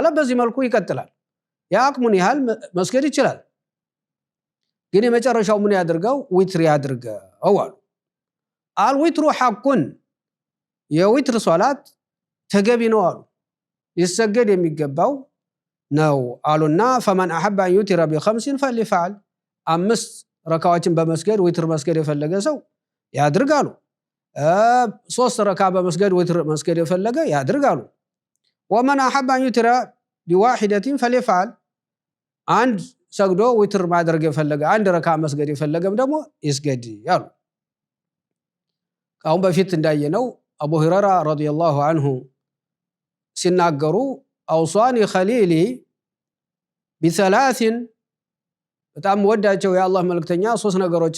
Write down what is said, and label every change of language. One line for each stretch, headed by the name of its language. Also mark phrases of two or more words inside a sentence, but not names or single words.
Amharic: በዚህ መልኩ ይቀጥላል ያቅሙን ያህል መስገድ ይችላል ግን የመጨረሻው ምን ያድርገው ዊትር ያድርገው አሉ
Arabic: الوتر حق
Amharic: የዊትር ሶላት ተገቢ ነው አሉ ይሰገድ የሚገባው ነው አሉና
Arabic: فمن احب ان يوتر ب5 فليفعل
Amharic: 5 ረካዎችን በመስገድ ዊትር መስገድ የፈለገ ሰው ያድርጋሉ 3 ረካ በመስገድ ዊትር መስገድ የፈለገ ያድርጋሉ
Arabic: ومن احب ان يوتر بواحده فليفعل
Amharic: አንድ ሰግዶ ዊትር ማድረግ የፈለገ አንድ ረካ መስገድ የፈለገም ደግሞ ይስገድ ያሉ ካሁን በፊት እንዳየነው አቡ ሁረይራ
Arabic: رضي الله عنه
Amharic: ሲናገሩ
Arabic: أوصاني خليلي بثلاث
Amharic: በጣም ወዳቸው የአላህ መልእክተኛ 3 ነገሮችን